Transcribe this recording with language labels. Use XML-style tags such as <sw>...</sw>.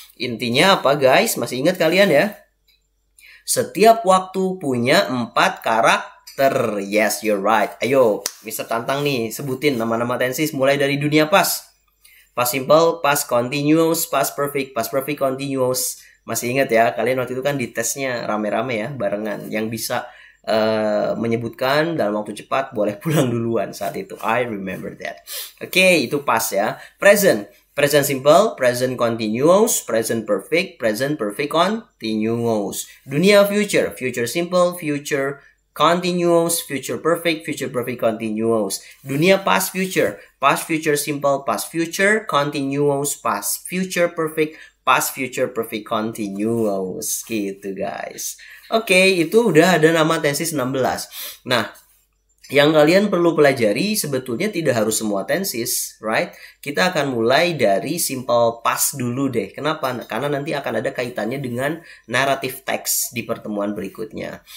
<id>Intinya apa guys? Masih ingat kalian ya? Setiap waktu punya 4 karakter.</id> <en>Yes, you're right.</en> <id>Ayo, Mister tantang nih, sebutin nama-nama tenses mulai dari dunia past.</id> <en>Past simple, past continuous, past perfect continuous.</en> <id>Masih ingat ya, kalian waktu itu kan di tesnya rame-rame ya, barengan. Yang bisa menyebutkan dalam waktu cepat boleh pulang duluan saat itu.</id> <en>I remember that.</en> <id>Oke, itu</id> <en>past ya. Present. Present simple, present continuous, present perfect continuous.</en> <id>Dunia</id> <en>future, future simple, future continuous, future perfect continuous.</en> <id>Dunia</id> <en>past future simple, past future continuous, past future perfect continuous.</en> <id>Gitu guys. Oke, itu udah ada nama tenses 16. Nah, yang kalian perlu pelajari sebetulnya tidak harus semua tenses, right? Kita akan mulai dari simple past dulu deh. Kenapa? Karena nanti akan ada kaitannya dengan naratif teks di pertemuan berikutnya.</id>